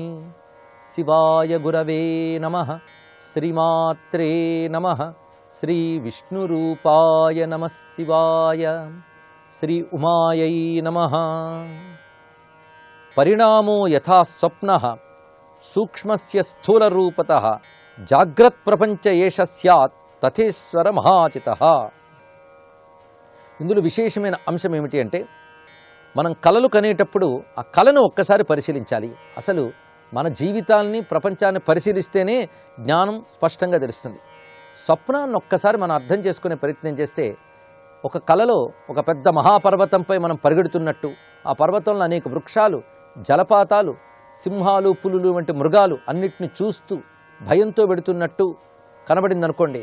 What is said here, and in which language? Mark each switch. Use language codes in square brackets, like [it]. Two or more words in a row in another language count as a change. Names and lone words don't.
[sa] शिवाय गुरवे नमः. श्रीमात्रे नमः. श्रीविष्णुरूपाय नमः शिवाय. श्री उमायै नमः. परिणामो यथा स्वप्नः सूक्ष्मस्य स्थूलरूपतः जाग्रत्प्रपञ्च एष स्यात् తథేశ్వర మహాచిత. [te] ఇందులో విశేషమైన అంశం ఏమిటి అంటే, మనం కలలు కనేటప్పుడు ఆ కళను ఒక్కసారి పరిశీలించాలి. అసలు మన జీవితాన్ని, ప్రపంచాన్ని పరిశీలిస్తేనే జ్ఞానం స్పష్టంగా తెలుస్తుంది. స్వప్నాన్ని ఒక్కసారి మనం అర్థం చేసుకునే ప్రయత్నం చేస్తే, ఒక కలలో ఒక పెద్ద మహాపర్వతంపై మనం పరిగెడుతున్నట్టు, ఆ పర్వతంలో అనేక వృక్షాలు, జలపాతాలు, సింహాలు, పులులు వంటి మృగాలు అన్నిటిని చూస్తూ భయంతో వెడుతున్నట్టు కనబడిందనుకోండి.